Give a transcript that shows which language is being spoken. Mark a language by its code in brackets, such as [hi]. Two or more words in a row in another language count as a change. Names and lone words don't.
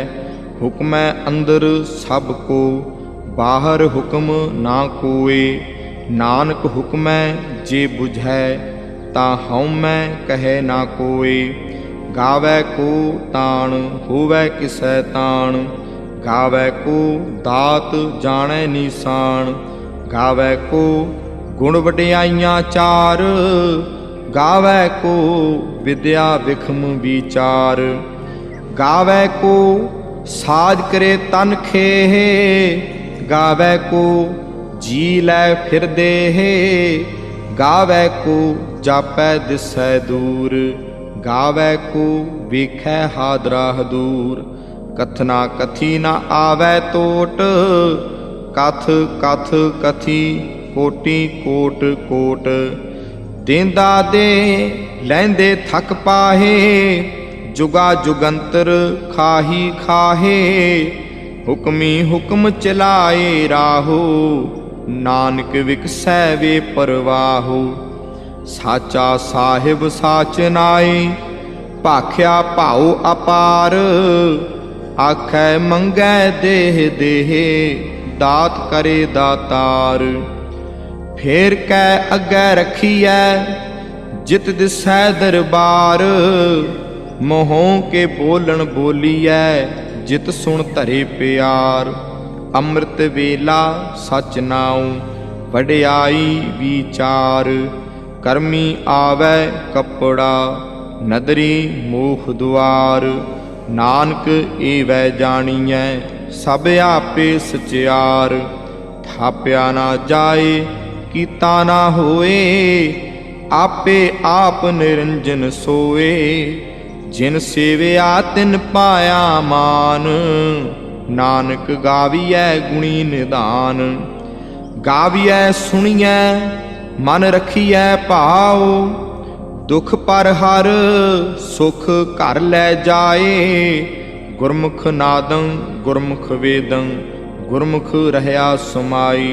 [pa] ਹੁਕਮੈ ਅੰਦਰ ਸਭ ਕੋ ਬਾਹਰ ਹੁਕਮ ਨਾ ਕੋਇ। ਨਾਨਕ ਹੁਕਮੈ ਜੇ ਬੁਝੈ ਤਾ ਹਉਮੈ ਕਹੇ ਨਾ ਕੋਇ। ਗਾਵੈ ਕੋ ਤਾਣ ਹੋਵੈ ਕਿਸੈ ਤਾਣ। ਗਾਵੈ ਕੋ ਦਾਤ ਜਾਣੈ ਨੀਸਾਣ। ਗਾਵੈ ਕੋ ਗੁਣ ਵਡਿਆਈਆਂ ਚਾਰ। ਗਾਵੈ ਕੋ ਵਿਦਿਆ ਵਿਖਮ ਵੀਚਾਰ। ਗਾਵੈ ਕੋ ਸਾਜ ਕਰੇ ਤਨ ਖੇਹ। ਗਾਵੈ ਕੋ ਜੀ ਲੈ ਫਿਰ ਦੇਹ। ਗਾਵੈ ਕੋ ਜਾਪੈ ਦਿਸੈ ਦੂਰ। ਗਾਵੈ ਕੋ ਵੇਖੈ ਹਾਦਰਾ ਦੂਰ। ਕਥਨਾ ਕਥੀ ਨਾ ਆਵੈ ਤੋਟ। ਕਥ ਕਥ ਕਥੀ ਕੋਟਿ ਕੋਟ ਕੋਟ। ਦੇਂਦਾ ਦੇ ਲੈਂਦੇ ਥਕ ਪਾਹੇ। ਜੁਗਾ ਜੁਗੰਤਰ ਖਾਹੀ ਖਾਹੇ। ਹੁਕਮੀ ਹੁਕਮ ਚਲਾਏ ਰਾਹੋ ਨਾਨਕ ਵਿਗਸੈ ਵੇ ਪਰਵਾਹੋ। ਸਾਚਾ ਸਾਹਿਬ ਸਾਚ ਨਾਏ ਭਾਖਿਆ ਭਾਓ ਅਪਾਰ। ਆਖੈ ਮੰਗੈ ਦੇਹ ਦੇਹ ਦਾਤ ਕਰੇ ਦਾਤਾਰ। ਫੇਰ ਕੈ ਅੱਗੈ ਰਖੀਐ ਜਿਤ ਦਿਸੈ ਦਰਬਾਰ। ਮੋਹੋਂ ਕੇ ਬੋਲਣ ਬੋਲੀਐ ਜਿਤ ਸੁਣ ਧਰੇ ਪਿਆਰ। ਅੰਮ੍ਰਿਤ ਵੇਲਾ ਸਚ ਨਾਉ ਵਡਿਆਈ ਵਿਚਾਰ। ਕਰਮੀ ਆਵੈ ਕੱਪੜਾ ਨਦਰੀ ਮੋਖ ਦੁਆਰ। ਨਾਨਕ ਏਵੈ ਜਾਣੀਐ ਸਭ ਆਪੇ ਸਚਿਆਰ। ਥਾਪਿਆ ਨਾ ਜਾਏ ਕੀਤਾ ਨਾ ਹੋਏ ਆਪੇ ਆਪ ਨਿਰੰਜਨ ਸੋਏ। ਜਿਨ ਸੇਵਿਆ ਤਿਨ ਪਾਇਆ ਮਾਨ। ਨਾਨਕ ਗਾਵੀਐ ਗੁਣੀ ਨਿਧਾਨ। ਗਾਵੀਐ ਸੁਣੀਐ ਮਨ ਰਖੀਐ ਭਾਵ। ਦੁਖ ਪਰ ਹਰ ਸੁਖ ਘਰ ਲੈ ਜਾਏ। ਗੁਰਮੁਖ ਨਾਦੰ ਗੁਰਮੁਖ ਵੇਦੰ ਗੁਰਮੁਖ ਰਹਿਆ ਸਮਾਈ।